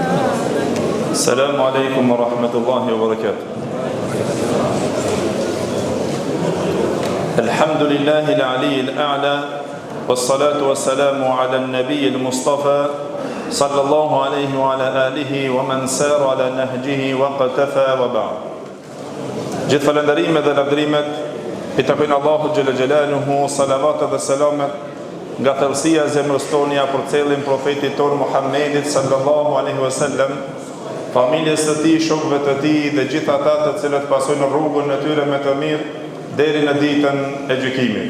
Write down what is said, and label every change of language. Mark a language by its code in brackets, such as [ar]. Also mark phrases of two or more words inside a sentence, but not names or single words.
[ar] السلام عليكم ورحمة الله وبركاته. الحمد لله العلي الأعلى والصلاة والسلام على النبي المصطفى صلى الله عليه وعلى آله ومن سار على نهجه واقتفى وبعد. [sq] Gjithë falënderimet dhe lavdërimet i takojnë Allahut [ar] جل جلاله, [sq] salavat dhe selamet nga thellësia e zemrës tonia për cilin profetit ton Muhammedit [ar] صلى الله عليه وسلم, [sq] familjes së tij, shokëve të tij dhe gjithë ata të cilët pasojnë rrugën e tyre me të mirë deri në ditën e gjykimit.